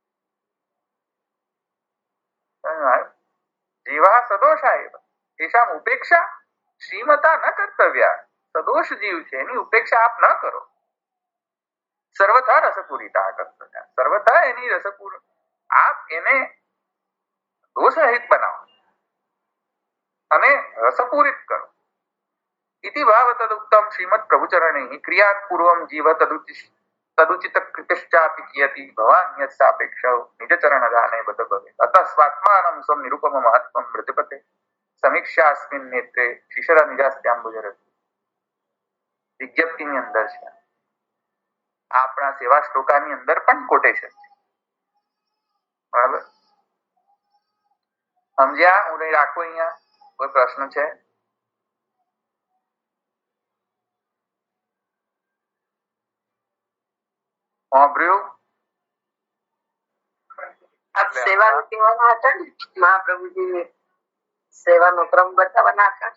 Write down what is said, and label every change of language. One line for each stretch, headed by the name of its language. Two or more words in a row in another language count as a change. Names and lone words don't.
Sanskrit: જીવા સદોષા એવ તેષામ ઉપેક્ષા શ્રીમતા ન કર્તવ્યા.
Gujarati: સદોષ જીવ છે એની ઉપેક્ષા આપ ન કરો.
Sanskrit: સર્વથા રસપૂરિતા કર્તવ્ય,
Gujarati: સર્વથા એની રસપૂર આપ એને દોષરહિત બનાવો અને રસપૂરિત કરો.
Sanskrit: इति भाव तदुक्तम श्रीमद प्रभुचरणैः क्रियान् पूर्वं जीव तदुचित कृतिश्चापि कियति भवान् यत्सापेक्ष निजचरणदाने बत भवेत्. अतः स्वात्मानं स्वं निरुपम महत्त्वं प्रतिपते समीक्षास्मिन् नेत्रे शिशर निजास्त्याम्बुजरति.
Gujarati: વિજ્ઞપ્તિની અંદર છે, આપણા સેવા શ્લોકાની અંદર પણ કોટેશન છે. બરાબર સમજ્યા? હું નહીં રાખું અહીંયા. કોઈ પ્રશ્ન છે? સેવાનું કહેવાના હતા ને, મહાપ્રભુજી સેવાનો ક્રમ બતાવવાના હતા.